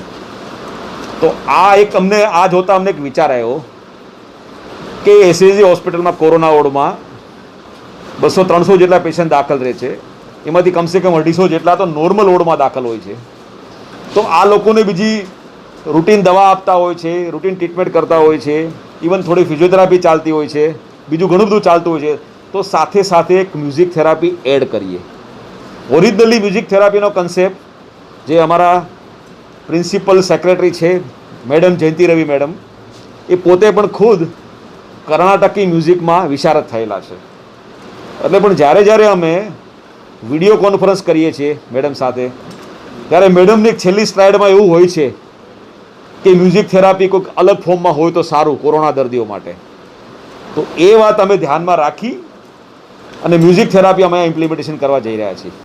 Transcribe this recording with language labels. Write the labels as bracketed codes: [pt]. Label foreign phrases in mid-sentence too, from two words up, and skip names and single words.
[gu] તો આ એક અમને આ જોતા અમને એક વિચાર આવ્યો કે એસએસજી હૉસ્પિટલ મેં [en] corona ward [gu] મેં 200-300 જેટલા પેશન્ટ દાખલ રહે છે, એમાંથી [hi] कम से कम [gu] 250 જેટલા તો [en] normal ward [gu] મેં દાખલ હોય છે। તો આ લોકોને બીજી રૂટીન દવા આપતા હોય છે, [en] routine treatment [gu] કરતા હોય છે, ઇવન થોડી ફિઝિયોથેરાપી ચાલતી હોય છે, બીજું ઘણું બધું ચાલતું હોય છે। તો સાથે સાથે એક [en] music therapy [gu] એડ કરીએ। ઓરિજિનલી [en] music therapyno [gu] કૉન્સેપ્ટ જે અમારા [en] principal secretary [gu] છે મૅડમ જયંતી રવિ મૅડમ, એ પોતે પણ ખુદ [en] Karnataki music [gu] મેં વિશારદ થયેલા છે। એટલે પણ જ્યારે જ્યારે અમે [en] video conference [gu] કરીએ છીએ મૅડમ સાથે, ત્યારે મૅડમની છેલ્લી સ્લાઇડ મેં એવું હોય છે કે [en] music therapy [hi] कोई अलग फॉर्म में हो [gu] તો સારું કોરોના દર્દીઓ માટે। [hi] तो ये बात [gu] અમે ધ્યાન મેં રાખી અને [en] music therapy [gu] અમે ઇમ્પ્લીમેન્ટેશન કરવા જઈ રહ્યા છીએ।